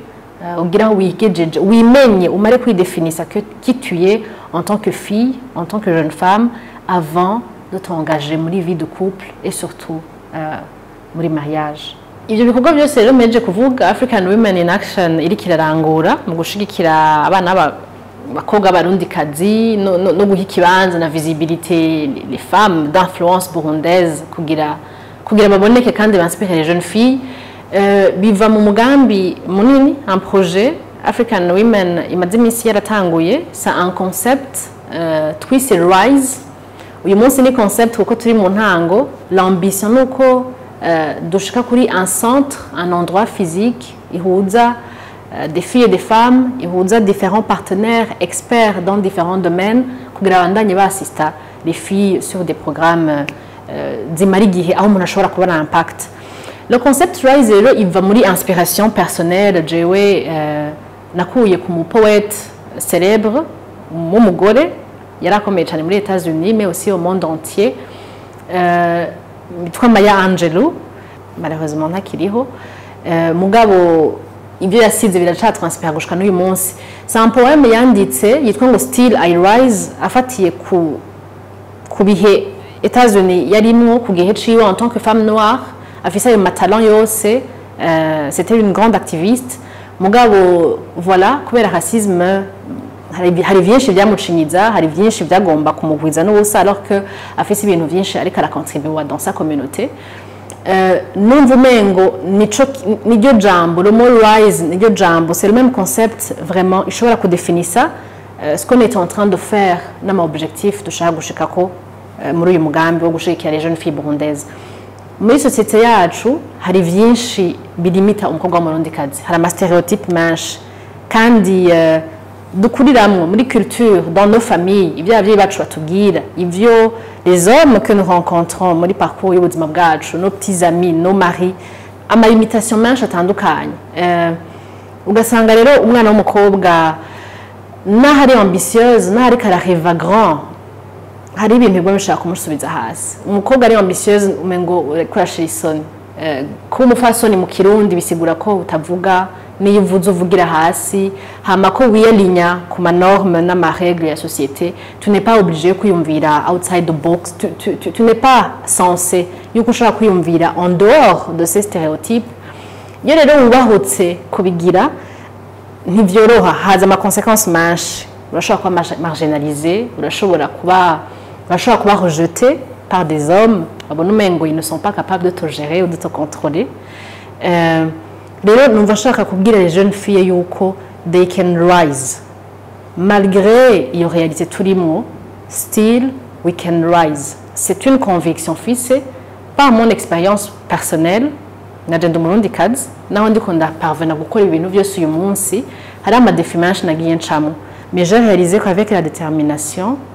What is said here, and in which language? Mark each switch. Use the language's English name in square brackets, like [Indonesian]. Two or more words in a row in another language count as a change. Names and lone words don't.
[Rundi] ugira aho wigejeje wimenye umare kwidefinisa [French] qui tu es en tant que fille en tant que jeune femme avant de t'engager muri vie de couple et surtout muri mariage ivyo [Rundi] bikorwa byose rero meje kuvuga African Women in Action iri kirarangura mu gushigikira abana bakobwa barundikazi no guha ikibanza na [French] visibilité les femmes d'influence burundaise [Rundi] kugira baboneke kandi banspire [French] les jeunes filles [Rundi] biva mu mugambi munini [French] un projet [Rundi] African Women imaze iminsi yaratanguye [French] c'est un concept [Rundi] twise Rise uyu munsi ni concept kuko turi mu ntango l'ambition nuko dushika kuri [French] un centre un endroit physique [Rundi] ihuza [French] des filles et des femmes [Rundi] ihuza [French] différents partenaires experts dans différents domaines [Rundi] kugira bandanye basista [French] les filles sur des programmes [Rundi] zimara igihe aho umuntu ashobora kubona impact. [French] Le concept [Rundi] Rise rero iva muri [French] inspiration personnelle [Rundi] jewe nakuye ku mu [French] poète célèbre [Rundi] w'umugore yarakomeye cyane muri États-Unis [French] mais aussi au monde entier [Rundi] mitwa Maya Angelou malheureusement ntakiriho mugabo ibyo yasize biracatranspire gushika n'uyu munsi [French] c'est un poème [Rundi] yanditse yitwa ngo Still I Rise afatiye ku bihe États-Unis yarimwo ku gihe ciwe [French] en tant que femme noire [Rundi] afise ayo matalent yose [French] c'était une grande [Rundi] activiste mugabo voilà kubera racisme hari vyinshi byamucinyiza hari vyinshi byagomba kumugwiza n'ubusa [French] alors que [Rundi] afise ibintu vyinshi ariko aracontribuer [French] dans sa communauté [Rundi] numva umengo niryo jambo [French] le mot [Rundi] Rise niryo jambo [French] c'est le même concept vraiment [Rundi] ishobora kudefinir [French] ça ce qu'on est en train de faire [Rundi] n'ama objectif dushaka gushikako muri uyu mugambi wo gushikira [French] les jeunes filles burundaises [Rundi] muri société yacu hari vyinshi bilimita umukobwa w'umurundikazi hari ama stereotype menshi kandi dukuriramwe muri culture [French] dans nos familles [Rundi] ibyo abavyeyi bacu batubwira ivyo [French] les hommes que nous rencontrons [Rundi] muri parcours y'ubuzima bwacu [French] nos petits amis nos maris [Rundi] ama limitation menshi atandukanye ugasanga rero umwana w'umukobwa nahari ambitieuse nahari karareva grand hari ibintu bwo bishaka kumusubiza hasi umukobwa ari ambitieuse umengo kurashira isoni ku mufasoni mu kirundi bisigura ko utavuga niyo uvuze uvugira hasi hama ko wiyelinya ku ma normes na ma règles ya société [French] tu n'es pas obligé [Rundi] kuyumvira [English] outside the box [French] tu n'es pas censé [Rundi] yuko ushaka kuyumvira [French] en dehors de ces stéréotypes [Rundi] iyo rero wubahutse kubigira ntivyoroha haza ama conséquences menshi urashobora kuba marginalisé urashobora kuba [French] rejeté par des hommes [Rundi] babona umengo [French] ils ne sont pas capables de te gérer ou de te contrôler [Rundi] rero numva nshaka kubwira [French] les jeunes filles [Rundi] yuko [English] they can rise [Rundi] malgré iyo réalité turimo [English] still we can rise [French] c'est une conviction fixée par mon expérience personnelle [Rundi] naje ndi umurundikazi naho ndiko ndaparvena gukora ibintu byose uyu munsi hari ama défis menshi nagiye ncamo [French] mais j'ai réalisé qu'avec la détermination